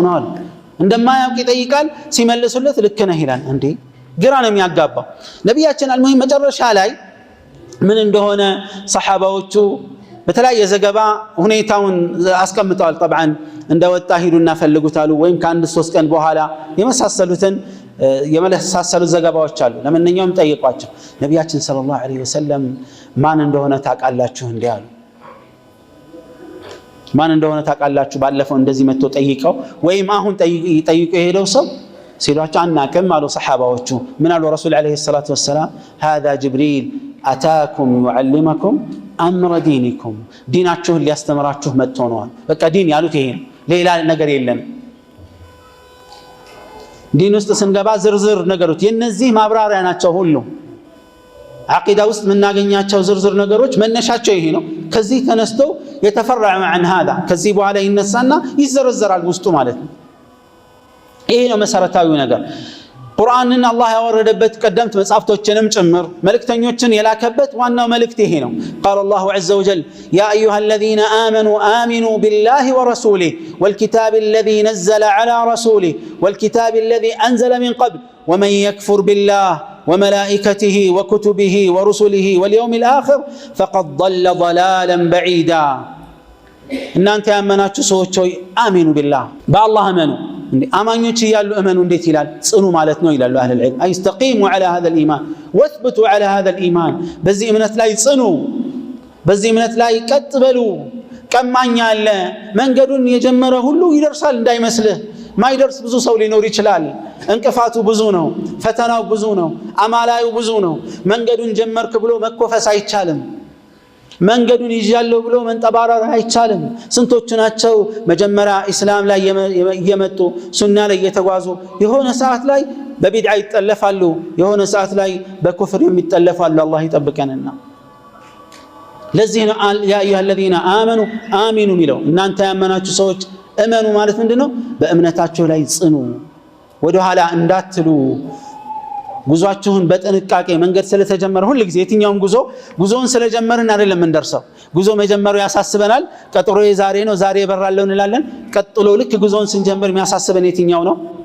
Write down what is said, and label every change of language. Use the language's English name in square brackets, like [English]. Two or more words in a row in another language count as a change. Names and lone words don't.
[Amharic] ነው እንደማያውቅ ይጠይቃል ሲመልሱለት ልክ ነህ ይላል እንዴ ግራ ነው የሚያጋባው ነብያችን አልሙሂም መጨረሻ ላይ ምን እንደሆነ ሰሃባዎቹ በተለያየ ዘገባ ሁኔታውን አስቀምጠዋል طبعا እንደወጣ ሂዱና ፈልጉታሉ ወይም ከአንድ 3 ቀን በኋላ የመሳሰሉትን የመሳሰሉት ዘገባዎች አሉ ለማንኛውም ጠይቋቸው ነብያችን [Arabic] صلى الله عليه وسلم [Amharic] ማን እንደሆነ ታውቃላችሁ እንዴ አሉ ማን እንደሆነ ታውቃላችሁ ባለፈው እንደዚህ መጥቶ ጠይቀው ወይም አሁን ጠይቀው የሄደው ሰው ሲሏቸው አናውቅም አሉ ሰሃባዎቹ ምን አሉ [Arabic] رسول عليه الصلاة والسلام هذا جبريل أتاكم يعلمكم أمر دينكم ديناتكم [Amharic] ሊያስተምራችሁ መጥቶ ነው በቃ ዲን ያሉት ይሄ ሌላ ነገር የለም ዲን ውስጥ ስንገባ ዝርዝር ነገሮች የነዚህ ማብራሪያ ናቸው ሁሉ አቂዳ ውስጥ ምናገኛቸው ዝርዝር ነገሮች መነሻቸው ይሄ ነው ከዚህ ተነስቶ የተፈረع [Arabic] عن هذا [Amharic] ከዚህ በኋላ ይነሳና ይዘረዘራል ውስጡ ማለት ነው ይሄ ነው መሰረታዊው ነገር ቁርአንን አላህ ያወረደበት ቀደምት መጻፍቶችንም ጭምር መልእክተኞችን የላከበት ዋናው መልእክት ይሄ ነው [Arabic] قال الله عز وجل يا ايها الذين امنوا امنوا بالله ورسوله والكتاب الذي نزل على رسوله والكتاب الذي انزل من قبل ومن يكفر بالله وملائكته وكتبه ورسله واليوم الاخر فقد ضل ضلالا بعيدا [Amharic] እናንተ ያመናችሁ ሰዎች ሆይ [Arabic] آمنوا بالله [Amharic] በአላህ አመኑ አማኞች ይያሉ እመኑ እንዴት ይላል ጽኑ ማለት ነው ይላሉ [Arabic] أهل العلم استقيموا على هذا الايمان واثبتوا على هذا الايمان [Amharic] በዚህ እምነት ላይ ጽኑ በዚህ እምነት ላይ ቀጥ በሉ ቀማኛ አለ መንገዱን የጀመረ ሁሉ ይደርሳል እንዳይመስልህ ማይደርስ ብዙ ሰው ሊኖር ይችላል እንቅፋቱ ብዙ ነው ፈተናው ብዙ ነው አማላዩ ብዙ ነው መንገዱን ጀመርክ ብሎ መኮፈስ አይቻልም መንገዱን ይያለው ብሎ መንጠባራር አይቻልም ስንቶች ናቸው መጀመሪያ እስላም ላይ የመጡ ሱና ላይ የተጓዙ የሆነ ሰዓት ላይ በቢድዓ ይጠለፋሉ የሆነ ሰዓት ላይ በኩፍር የሚጠለፋሉ አላህ ይጠብቀንና ለዚህ ነው [Arabic] يا أيها الذين آمنوا آمنوا [Amharic] ሚለው እናንተ ያመናችሁ ሰዎች እመኑ ማለት ምንድነው በእምነታችሁ ላይ ጽኑ ወደ ኋላ እንዳትሉ ጉዟችሁን በጥንቃቄ መንገድ ስለተጀመረ ሁሉ ጊዜ የትኛውም ጉዞውን ስለጀመርን አይደለም እንደርሰው ጉዞ መጀመሩ ያሳስበናል ቀጥሮ የዛሬ ነው ዛሬ ይበራለው እንላለን ቀጥሎ ልክ ጉዞውን ስንጀምር የሚያሳስበን የትኛው ነው